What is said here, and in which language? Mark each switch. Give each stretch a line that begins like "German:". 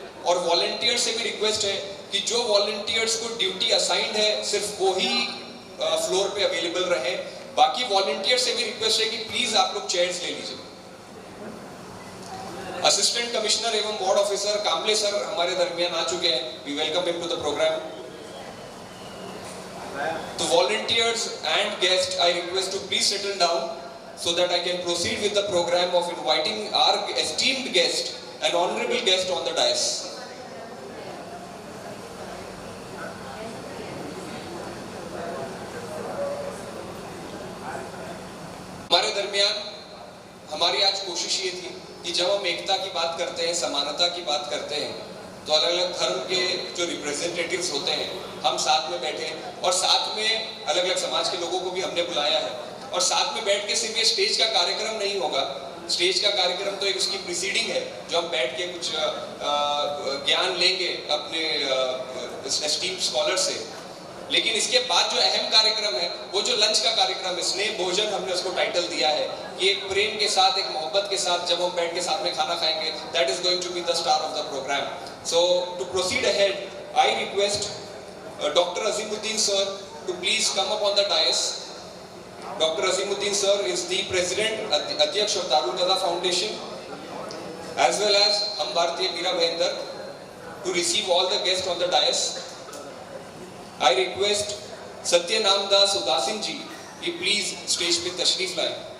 Hindi: और वॉलंटियर से भी रिक्वेस्ट है कि जो वॉलंटियर्स को ड्यूटी असाइंड है सिर्फ वो ही फ्लोर पे अवेलेबल रहे। बाकी वॉलंटियर से भी रिक्वेस्ट है कि प्लीज आप लोग चेयर्स ले लीजिए। असिस्टेंट कमिश्नर एवं वार्ड ऑफिसर कामले सर हमारे दरमियान आ चुके हैं।
English: We welcome him to the programme. To volunteers and guests, I request to please settle down so that I can proceed with the program of inviting our esteemed guest, an honorable guest on the dais.
Hindi: हमारे दरमियान हमारी आज कोशिश ये थी कि जब हम एकता की बात करते हैं, समानता की बात करते हैं, तो अलग अलग धर्म के जो रिप्रेजेंटेटिव्स होते हैं हम साथ में बैठे और साथ में अलग अलग समाज के लोगों को भी हमने बुलाया है। और साथ में बैठ के सिर्फ ये स्टेज का कार्यक्रम नहीं होगा, स्टेज का कार्यक्रम तो एक उसकी प्रीसीडिंग है जो हम बैठ के कुछ ज्ञान लेंगे अपने एस्टीम्ड स्कॉलर से। लेकिन इसके बाद जो अहम कार्यक्रम है वो जो लंच का कार्यक्रम है, स्नेह भोजन हमने उसको टाइटल दिया है कि एक प्रेम के साथ, एक मोहब्बत के साथ जब हम बैठ के साथ में खाना खाएंगे,
English: That is going to be the star of the programme. So to proceed ahead, I request Dr. Azimuddin sir to please come up on the dais. Dr. Azimuddin sir is the president, Adhyaksh of Darul Dada Foundation, as well as Hum Bhartiya Meera Bhayandar, to receive all the guests on the dais. I request Satya Namdas Udasin ji, he please stage
Hindi: पे तशरीफ लाएं।